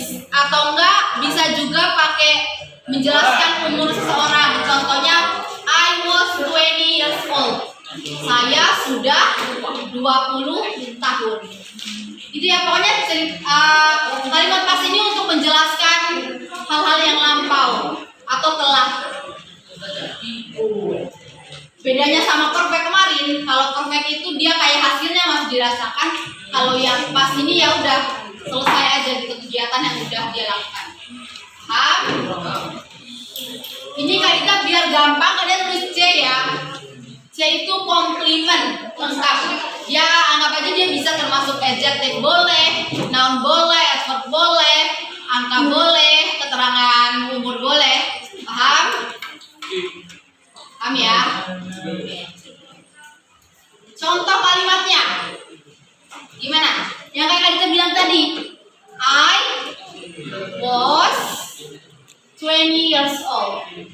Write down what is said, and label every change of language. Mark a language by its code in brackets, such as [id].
[id] Atau enggak bisa juga pakai menjelaskan umur seseorang. [en] Contohnya I was 20 years old. [id] Saya sudah 20 tahun. Itu ya, pokoknya kalimat pas ini untuk menjelaskan hal-hal yang lampau atau telah. Bedanya sama perfect kemarin, kalau perfect itu dia kayak hasilnya masih dirasakan. Kalau yang pas ini ya udah selesai aja gitu kegiatan yang udah dia lakukan. Paham? Ini kita biar gampang kalian tulis C ya. C itu komplimen lengkap. Ya anggap aja dia bisa termasuk adjective boleh, noun boleh, adverb boleh, angka boleh, keterangan umur boleh. Paham? Paham ya? Contoh kalimatnya gimana? Yang kayak kita bilang tadi, [en] I was 20 years old.